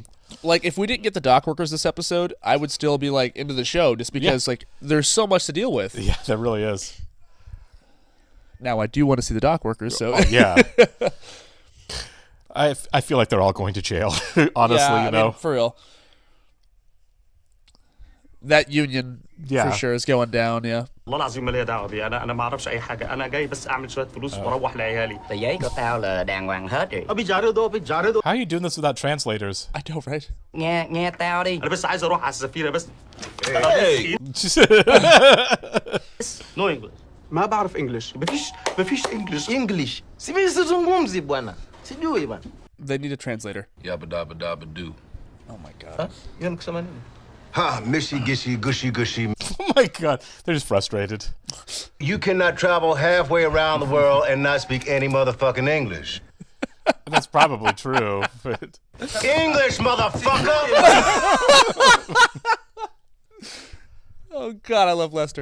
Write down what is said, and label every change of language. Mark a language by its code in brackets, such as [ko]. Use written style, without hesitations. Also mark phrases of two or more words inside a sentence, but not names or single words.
[en] Like, if we didn't get the dock workers this episode, I would still be, like, into the show just because, like, there's so much to deal with. Yeah, that really is. Now, I do want to see the dock workers, so... Oh, yeah. I feel like they're all going to jail, honestly, yeah, you know. I mean, for real. That union, Yeah. for sure, is going down, yeah. [ar] والله العظيم ما ليا دعوه بيه انا ما اعرفش اي حاجه انا جاي بس اعمل شويه فلوس واروح لعيالي [vi] Tờ giấy của tao là đàng hoàng hết rồi. ابي جارده ابي جارده [en] How are you doing this without translators? I know, right? [vi] Nghe tao đi. [ar] انا بس عايز اروح على السفينه بس [en] no English [ar] ما بعرف انجلش. مفيش انجلش [sw] English. Sizungumzi bwana. Sijui bwana. [en] They need a translator. Yabba dabba dabba do. Oh, my God. [ar] يلا كمان Ha, mishy gishy gushy gushy. [en] Oh, my God. They're just frustrated. You cannot travel halfway around the world and not speak any motherfucking English. And that's probably true, but... English, motherfucker! Oh, God, I love Lester.